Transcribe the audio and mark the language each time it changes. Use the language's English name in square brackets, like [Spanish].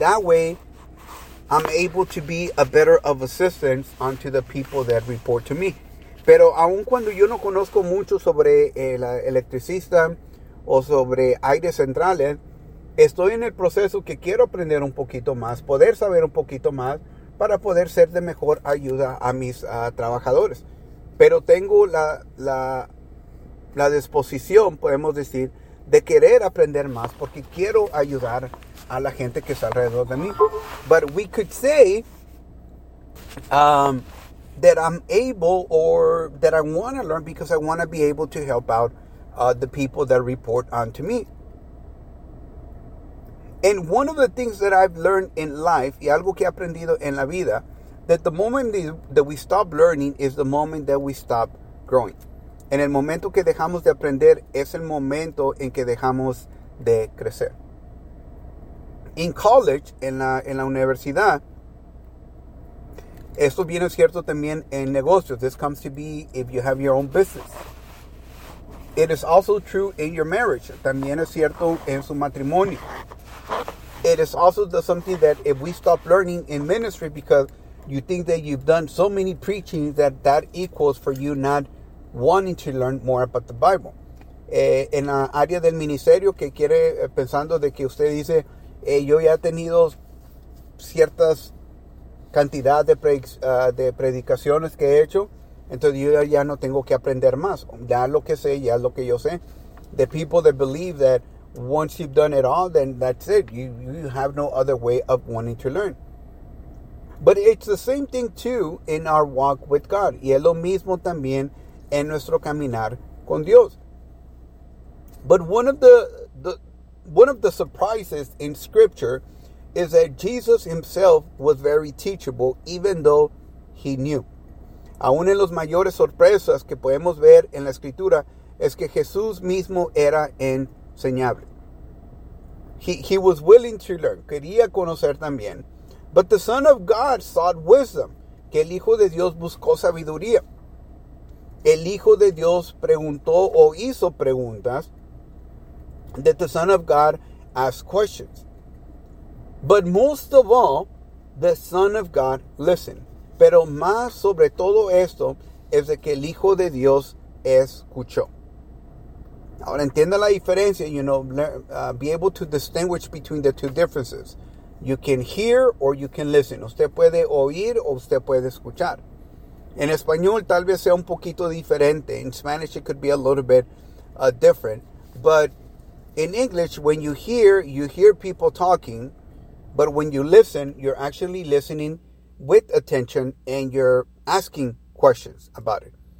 [English] That way, I'm able to be a better of assistance onto the people that report to me. [Spanish] Pero aun cuando yo no conozco mucho sobre el electricista o sobre aire centrales, estoy en el proceso que quiero aprender un poquito más, poder saber un poquito más para poder ser de mejor ayuda a mis trabajadores. Pero tengo la disposición, podemos decir, de querer aprender más porque quiero ayudar a la gente que está alrededor de mí. [English] But we could say that I'm able or that I want to learn because I want to be able to help out the people that report onto me. And one of the things that I've learned in life, [Spanish] y algo que he aprendido en la vida, [English] that the moment that we stop learning is the moment that we stop growing. [Spanish] En el momento que dejamos de aprender es el momento en que dejamos de crecer. [English] In college, [Spanish] en la universidad, esto viene cierto también en negocios. [English] This comes to be if you have your own business. It is also true in your marriage. [Spanish] También es cierto en su matrimonio. [English] It is also something that if we stop learning in ministry because you think that you've done so many preachings that equals for you not wanting to learn more about the Bible. [Spanish] En la área del ministerio que quiere, pensando de que usted dice, yo ya he tenido ciertas cantidad de predicaciones que he hecho, entonces yo ya no tengo que aprender más. Ya lo que sé, ya lo que yo sé. [English] The people that believe that once you've done it all, then that's it. You have no other way of wanting to learn. But it's the same thing too in our walk with God. [Spanish] Y es lo mismo también en nuestro caminar con Dios. [English] But one of the surprises in Scripture is that Jesus himself was very teachable, even though he knew. [Spanish] Aún en los mayores sorpresas que podemos ver en la Escritura es que Jesús mismo era enseñable. [English] He was willing to learn, [Spanish] quería conocer también. [English] But the Son of God sought wisdom, [Spanish] que el Hijo de Dios buscó sabiduría. El Hijo de Dios preguntó o hizo preguntas, [English] that the Son of God asked questions. But most of all, the Son of God listened. [Spanish] Pero más sobre todo esto es de que el Hijo de Dios escuchó. Ahora entienda la diferencia, [English] you know, be able to distinguish between the two differences. You can hear or you can listen. [Spanish] Usted puede oír o usted puede escuchar. En español tal vez sea un poquito diferente. [English] In Spanish it could be a little bit different. But in English, when you hear people talking. But when you listen, you're actually listening with attention and you're asking questions about it.